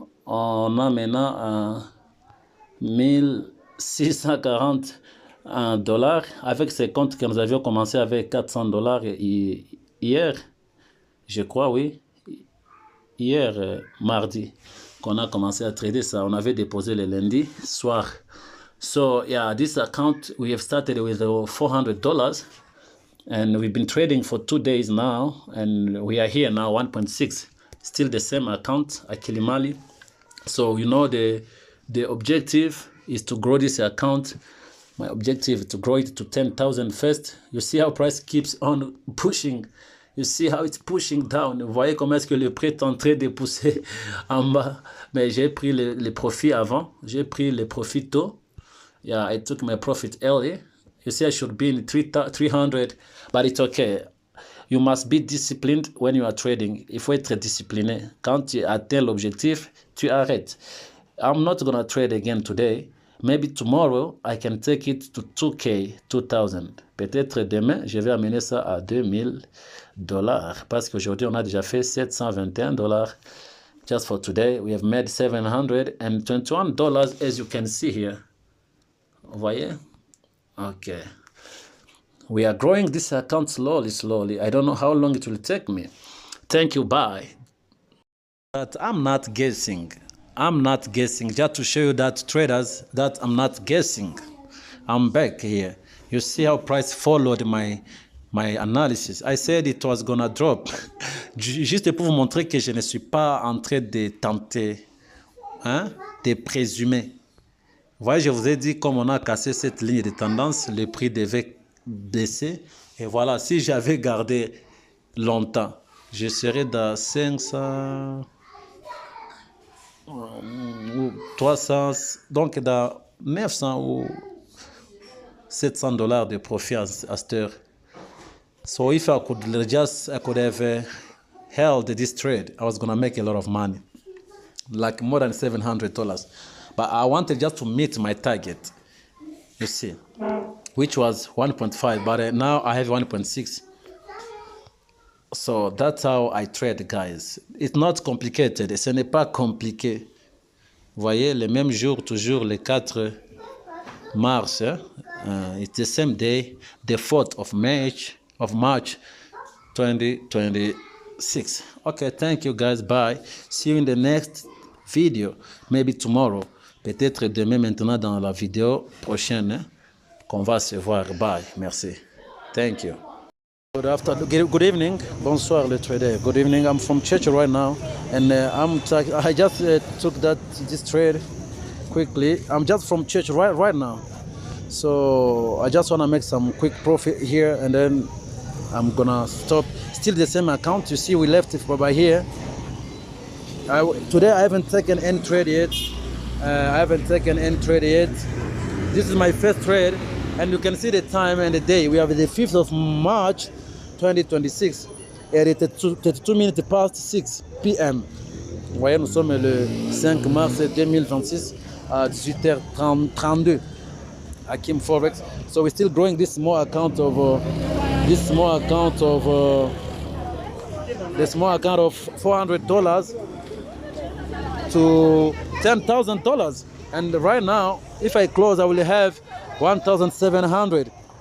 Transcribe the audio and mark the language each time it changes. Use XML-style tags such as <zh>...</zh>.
<fr>On a maintenant $1640 avec ces comptes que nous avions commencé avec $400 hier. Je crois, oui. Hier, mardi, qu'on a commencé à trader ça. On avait déposé le lundi soir.</fr> <en>So, yeah, this account, we have started with $400. And we've been trading for 2 days now, and we are here now, 1.6. Still the same account, Akilimali. So you know the objective is to grow this account. My objective is to grow it to 10,000 first. You see how price keeps on pushing. You see how it's pushing down.</en> <fr>Vous voyez comment est-ce que le prix est en train de pousser en bas. Mais j'ai pris le profit avant. J'ai pris le profit tôt.</fr> <en>Yeah, I took my profit early. You see, I should be in 300, but it's okay. You must be disciplined when you are trading.</en> <fr>Il faut être discipliné. Quand tu atteins l'objectif, tu arrêtes.</fr> <en>I'm not going to trade again today. Maybe tomorrow, I can take it to 2K, 2000.</en> <fr>Peut-être demain, je vais amener ça à $2000. Parce qu'aujourd'hui, on a déjà fait $721.</fr> <en>Just for today, we have made $721, as you can see here.</en> <fr>Vous voyez?</fr> <en>Okay. We are growing this account slowly. I don't know how long it will take me. Thank you, bye. But I'm not guessing. Just to show you that traders, that I'm not guessing. I'm back here. You see how price followed my analysis. I said it was gonna drop.</en> <fr>Juste pour vous montrer que je ne suis pas en train de tenter, de présumer. Vous voyez, je vous ai dit, comme on a cassé cette ligne de tendance, le prix devait baisser. Et voilà, si j'avais gardé longtemps, je serais dans 500... ou 300, donc dans 900 ou $700 de profit à cette heure.</fr> <en>So if I could have held this trade, I was gonna make a lot of money, like more than $700. But I wanted just to meet my target, you see, which was 1.5, but now I have 1.6. So that's how I trade, guys. It's not complicated.</en> <fr>Ce n'est pas compliqué. Vous voyez, le même jour, toujours le 4 mars.</fr> <en>It's the same day, the 4th of March 2026. Okay, thank you, guys. Bye. See you in the next video. Maybe tomorrow.</en> <fr>Peut-être demain, maintenant, dans la vidéo prochaine, qu'on va se voir.</fr> <en>Bye.</en> <fr>Merci.</fr> <en>Thank you. Good evening,</en> <fr>bonsoir le trader.</fr> <en>Good evening. I'm from Churchill right now, and I just took this trade quickly. I'm just from Churchill right now, so I just want to make some quick profit here, and then I'm gonna stop. Still the same account. You see, we left it by here. Today I haven't taken any trade yet. This is my first trade, and you can see the time and the day. We have the 5th of March 2026 et 32 minutes past 6 p.m.</en> <fr>Vous voyez, nous sommes le 5 mars 2026 à 18h32 à Kim Forex.</fr> <en>So we're still growing this small account of $400 to $10,000. And right now, if I close, I will have 1,700.</en>